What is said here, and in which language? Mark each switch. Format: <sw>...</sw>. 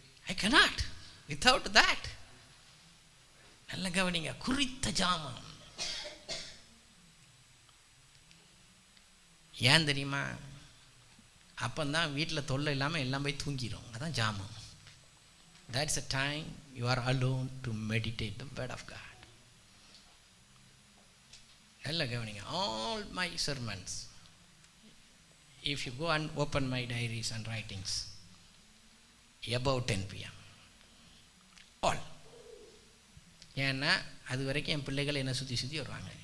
<en>I cannot without that.</en> <ta>நல்ல கவனிங்க, குறித்த ஜாமம். ஏன் தெரியுமா? அப்பந்தான் வீட்டில் தொல்லை இல்லாமல் எல்லாம் போய் தூங்கிடும். அதான் ஜாமம்.</ta> <en>That's a time you are alone to meditate the word of God.</en> <ta>நல்ல கவனிங்க,</ta> <en>all my sermons, if you go and open my diaries and writings, about 10 p.m. all.</en> <ta>ஏன்னா அது வரைக்கும் என் பிள்ளைகள் என்னை சுற்றி சுற்றி வருவாங்க.</ta>